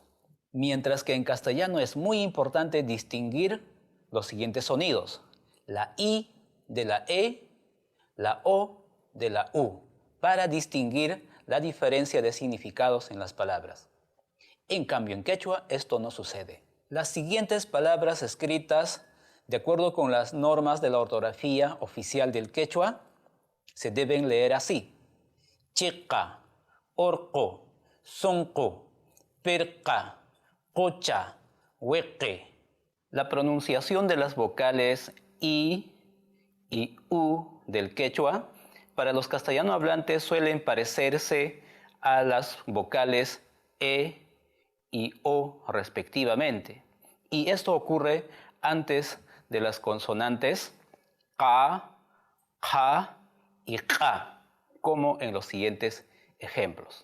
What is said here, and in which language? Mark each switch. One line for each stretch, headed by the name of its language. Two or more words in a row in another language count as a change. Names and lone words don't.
Spanish: Mientras que en castellano es muy importante distinguir los siguientes sonidos: la I de la E, la O de la U, para distinguir la diferencia de significados en las palabras. En cambio, en quechua esto no sucede. Las siguientes palabras escritas, de acuerdo con las normas de la ortografía oficial del quechua, se deben leer así: chica,
Quechua: orco, sonco, perca, cocha, hueque.
Spanish: La pronunciación de las vocales I y U del quechua para los castellano hablantes suelen parecerse a las vocales E y O respectivamente. Y esto ocurre antes de las consonantes Ka, Ja y Ka, como en los siguientes ejemplos.